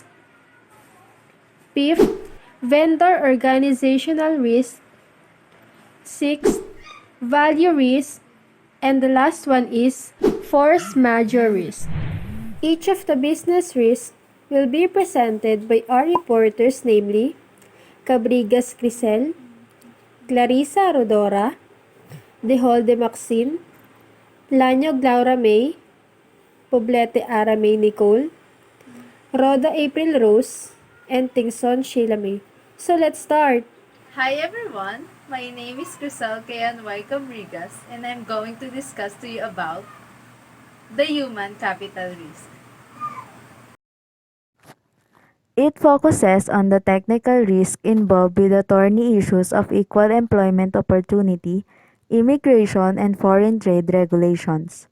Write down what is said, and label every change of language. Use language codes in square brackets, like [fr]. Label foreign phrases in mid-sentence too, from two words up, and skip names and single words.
[en] Fifth, vendor organizational risk. Sixth, value risk. And the last one is force majeure risk. Each of the business risks will be presented by our reporters, namely Cabrigas Crisel, Clarissa Rodora, Dehol de Maxine, Lanyog Laura May, Poblete Ara May Nicole, Roda April Rose, and Tingson Sheila May. So let's start. Hi everyone, my name is Crisel K.N.Y. Cabrigas and I'm going to discuss to you about the human capital risk. It focuses on the technical risk involved with the thorny issues of equal employment opportunity, immigration, and foreign trade regulations.